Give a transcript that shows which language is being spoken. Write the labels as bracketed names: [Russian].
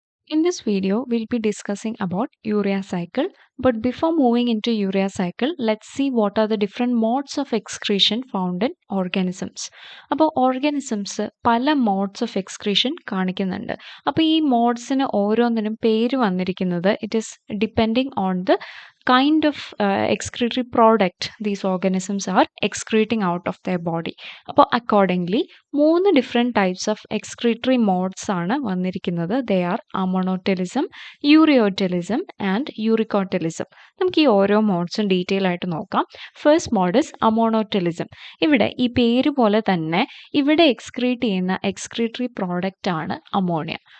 [English] In this video, we'll be discussing about urea cycle. But before moving into urea cycle, let's see what are the different modes of excretion found in organisms. [Malayalam] അപ്പോൾ organisms പല modes of excretion കാണിക്കുന്നുണ്ട്. അപ്പോൾ ഈ മോഡ്സിന് ഓരോന്നിനും പേര് വന്നിരിക്കുന്നത് [English] It is depending on the kind of excretory product these organisms are excreting out of their body. [Malayalam] അപ്പോൾ accordingly [English] 3 different types of excretory modes [Malayalam] ആണ് വന്നിരിക്കുന്നത്. [English] They are ammonotelism, ureotelism and uricotelism. [Malayalam] നമുക്ക് ഈ ഓരോ മോഡ്സും ഡീറ്റെയിൽ ആയിട്ട് നോക്കാം. [English] First mode is ammonotelism. [Malayalam] ഇവിടെ ഈ പേര് പോലെ തന്നെ ഇവിടെ എക്സ്ക്രീറ്റ് ചെയ്യുന്ന എക്സ്ക്രീറ്ററി പ്രോഡക്റ്റ് ആണ് അമോണിയ.